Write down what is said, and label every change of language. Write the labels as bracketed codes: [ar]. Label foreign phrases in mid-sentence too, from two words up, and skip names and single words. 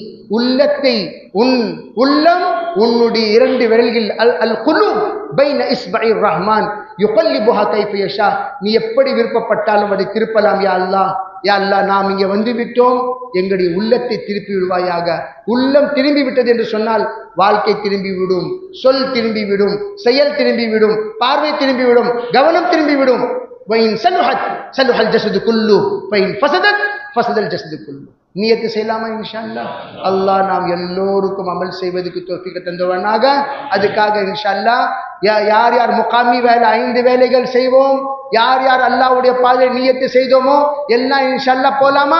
[ta] உள்ளத்தை உன் உள்ளம் உன்னுடைய இரண்டு விரல்கள் [ar] القلوب بين إصبعي الرحمن يقلبها كيف يشاء, [ta] நீ எப்படி விருப்பப்பட்டாலும் அதை திருப்பலாம் [ar] يا الله. يا الله, [ta] நாம் இங்கே வந்து விட்டோம், எங்களுடைய உள்ளத்தை திருப்பி விடுவாயாக. உள்ளம் திரும்பி விட்டது என்று சொன்னால் வாழ்க்கை திரும்பிவிடும், சொல் திரும்பிவிடும், செயல் திரும்பிவிடும், பார்வை திரும்பிவிடும், கவனம் திரும்பிவிடும். [ar] وَإِنْ صَلُحَتْ صَلُحَ الْجَسَدُ كُلُّهُ وَإِنْ فَسَدَتْ فَسَدَ الْجَسَدُ كُلُّهُ. [ta] நியத்து செய்யலாமா [ar] إن شاء الله? [ta] அல்லாஹ் நாம் எல்லோருக்கும் அமல் செய்வதற்கு தௌஃபீக் தந்தவனாக. அதுக்காக [ar] إن شاء الله [ta] யார் யார் முகாமி வேலை 5 வேலைகள் செய்வோம், யார் யார் அல்லாஹ்வுடைய பாதையில் நியத்து செய்தோமோ எல்லாம் [ar] إن شاء الله [ta] போலாமா?